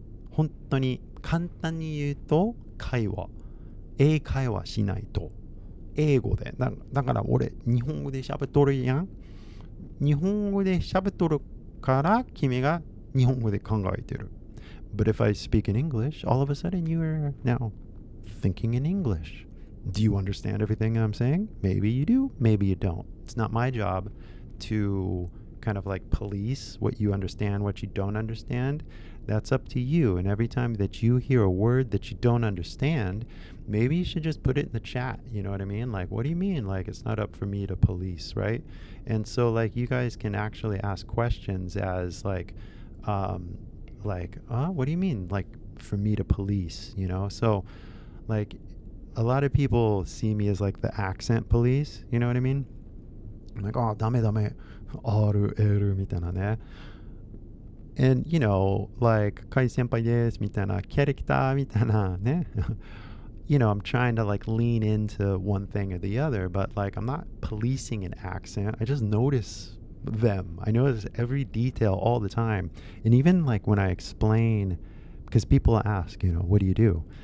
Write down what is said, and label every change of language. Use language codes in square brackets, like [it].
[ja] 本当に簡単に言うと、英会話しないと。英語で。だから俺、日本語で喋っとるやん。日本語で喋っとるから君が日本語で考えてる。 [en] But if I speak in English, all of a sudden you are now thinking in English. Do you understand everything I'm saying? Maybe you do, maybe you don't. It's not my job to kind of like police what you understand, what you don't understand. That's up to you. And every time that you hear a word that you don't understand, maybe you should just put it in the chat. You know what I mean? Like, what do you mean? Like, it's not up for me to police, right? And so, like, you guys can actually ask questions as like, what do you mean? Like, for me to police, you know? So, like, a lot of people see me as like the accent police, you know what I mean? I'm like, oh, ダメ R, L みたいなね。 And, you know, like, 海先輩ですみたいな、キャラクターみたいなね。 You know, I'm trying to like lean into one thing or the other, but like, I'm not policing an accent. I just notice them. I notice every detail all the time. And even like when I explain, because people ask, you know, what do you do?